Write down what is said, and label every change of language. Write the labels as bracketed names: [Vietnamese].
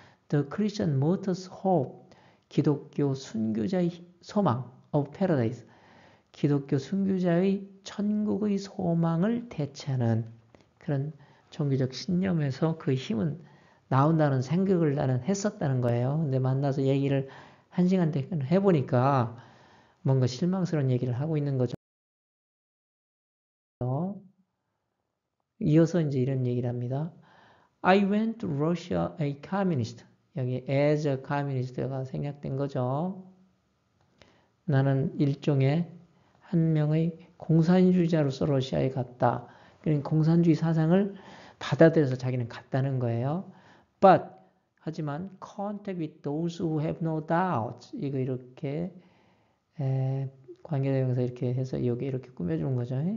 [English] The Christian martyr's hope, [Korean] 기독교 순교자의 소망 [English] of paradise, [Korean] 기독교 순교자의 천국의 소망을 대체하는 그런 종교적 신념에서 그 힘은 나온다는 생각을 나는 했었다는 거예요. 근데 만나서 얘기를 1시간 동안 해보니까 뭔가 실망스러운 얘기를 하고 있는 거죠. 이어서 이제 이런 얘기를 합니다. [English] I went to Russia a communist. [Korean] 여기 [English] as a communist [Korean] 가 생략된 거죠. 나는 일종의 한 명의 공산주의자로서 러시아에 갔다. 그러니까 공산주의 사상을 받아들여서 자기는 갔다는 거예요. But 하지만 [English] contact with those who have no doubt [Korean] 이거 이렇게 관계대명사 이렇게 해서 여기 이렇게 꾸며주는 거죠.